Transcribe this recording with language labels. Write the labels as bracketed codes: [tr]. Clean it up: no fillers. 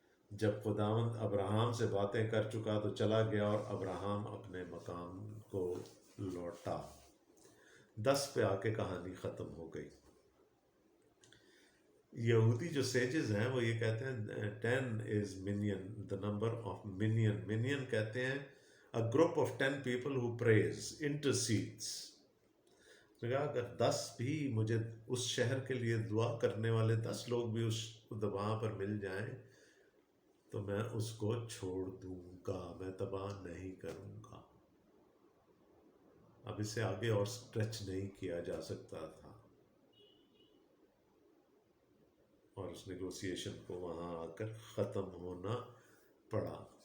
[ur] جب خداوند ابراہم سے باتیں کر چکا تو چلا گیا اور ابراہم اپنے مقام کو لوٹا. 10 پہ آ کے کہانی ختم ہو گئی. یہودی جو سیجز ہیں وہ یہ کہتے ہیں [en] 10 is minion, the number of minion. [ur] منین کہتے ہیں [en] a group of 10 people who prays, intercedes. [ur] اگر 10 بھی مجھے اس شہر کے لیے دعا کرنے والے 10 لوگ بھی اس وہاں پر مل جائیں تو میں اس کو چھوڑ دوں گا، میں تباہ نہیں کروں گا. اب اسے آگے اور سٹریچ نہیں کیا جا سکتا تھا، اور اس نیگوسیشن کو وہاں آ کر ختم ہونا پڑا.